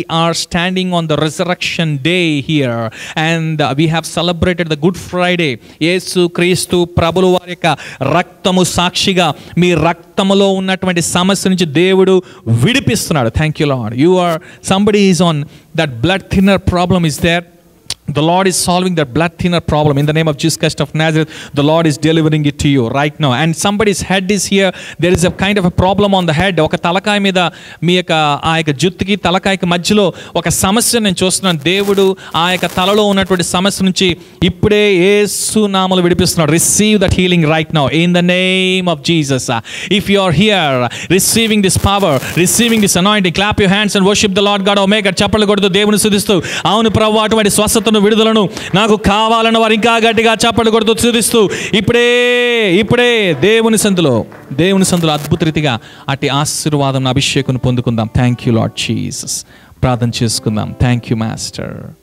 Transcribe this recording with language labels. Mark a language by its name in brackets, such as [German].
[English] are standing on the resurrection day here, and we have celebrated the Good Friday. [Telugu] యేసు క్రీస్తు ప్రభుల వారి యొక్క రక్తము సాక్షిగా మీ రక్తములో ఉన్నటువంటి సమస్య నుంచి దేవుడు విడిపిస్తున్నాడు. [English] Thank you Lord. You are somebody is on that blood thinner problem is there. The Lord is solving that blood thinner problem in the name of Jesus Christ of Nazareth. The Lord is delivering it to you right now. And somebody's head is here. There is a kind of a problem on the head. [Telugu] ఒక తలకాయ మీద మీ యొక్క ఆ యొక్క జుత్తుకి తలకాయకి మధ్యలో ఒక సమస్య నేను చూస్తున్నాను. దేవుడు ఆ యొక్క తలలో ఉన్నటువంటి సమస్య నుంచి ఇప్పుడే యేసు నామములో విడిపిస్తున్నాడు. [English] Receive that healing right now in the name of Jesus. If you are here receiving this power, receiving this anointing, clap your hands and worship the Lord God Omega. [Telugu] చప్పట్లు కొడుతూ దేవుని స్తుతిస్తూ, అవును ప్రభువా అటువంటి స్వస్థతను విడుదలను నాకు కావాలన్న వారు ఇంకా గట్టిగా చప్పట్లు కొడుతూ స్తుతిస్తూ ఇప్పుడే దేవుని సందులో అద్భుత రీతిగా అట్టి ఆశీర్వాదం అభిషేకం పొందుకుందాం. [English] Thank you Lord Jesus. [Telugu] ప్రార్థన చేసుకుందాం. [English] Thank you master.